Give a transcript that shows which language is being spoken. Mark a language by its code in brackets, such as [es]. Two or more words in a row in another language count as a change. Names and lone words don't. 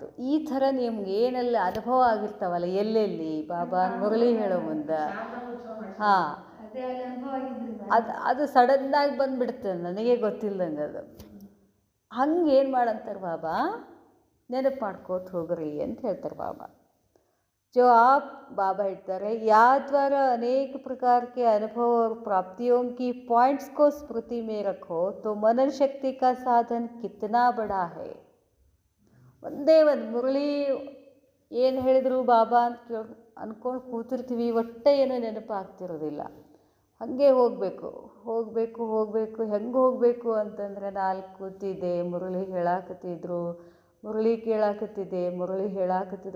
[kn] ಈ ಥರ ನಿಮ್ಗೆ ಏನೆಲ್ಲ ಅನುಭವ ಆಗಿರ್ತಾವಲ್ಲ ಎಲ್ಲೆಲ್ಲಿ ಬಾಬಾ ಮುರಳಿ ಹೇಳೋ ಮುಂದೆ, ಹಾಂ ಅದು ಸಡನ್ನಾಗಿ ಬಂದುಬಿಡುತ್ತೆ ನನಗೆ ಗೊತ್ತಿಲ್ಲದಂಗೆ. ಅದು ಹಂಗೆ ಏನು ಮಾಡಂತಾರೆ ಬಾಬಾ, ನೆನಪು ಮಾಡ್ಕೋತ ಹೋಗ್ರಿ ಅಂತ ಹೇಳ್ತಾರೆ ಬಾಬಾ. [hi] जो आप बाबा ಹೇಳ್ತಾರೆ, याद द्वारा अनेक प्रकार के अनुभव और प्राप्तियों की पॉइंट्स को स्मृति में रखो तो मनन शक्ति का साधन कितना बड़ा है. [kn] ಒಂದೇ ಒಂದು ಮುರಳಿ ಏನು ಹೇಳಿದರು ಬಾಬಾ ಅಂತ ಅಂದ್ಕೊಂಡು ಕೂತಿರ್ತೀವಿ, ಒಟ್ಟೆ ಏನೋ ನೆನಪಾಗ್ತಿರೋದಿಲ್ಲ. ಹಾಗೆ ಹೋಗಬೇಕು. ಹೆಂಗೆ ಹೋಗಬೇಕು ಅಂತಂದರೆ ನಾಲ್ಕು ಕೂತಿದ್ದೆ, ಮುರಳಿ ಹೇಳಾಕತ್ತಿದ್ರು, ಮುರಳಿ ಕೇಳಾಕತ್ತಿದ್ದೆ, ಮುರಳಿ ಹೇಳಾಕತ್ತಿದ್ರು.